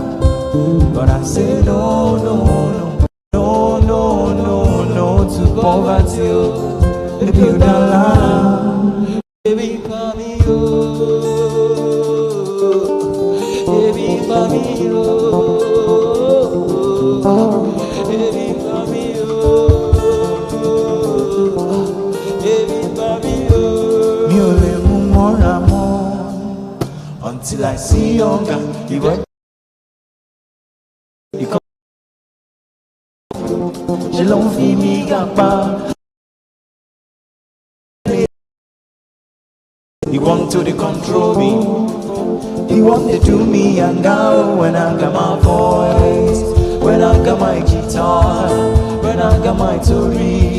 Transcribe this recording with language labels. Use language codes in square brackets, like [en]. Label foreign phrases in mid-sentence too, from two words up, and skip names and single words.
[en] But I say no, no, no, no, no, no to poverty. Baby, you're down. Baby, for me, baby, for me, baby, for me, [yo] mi ò lè mú mọ́ra mọ́. [en] Until I see younger, you went. She don't feel me gapa. You want to control me. You want to do me and now when I got my voice, when I got my guitar, when I got my tori.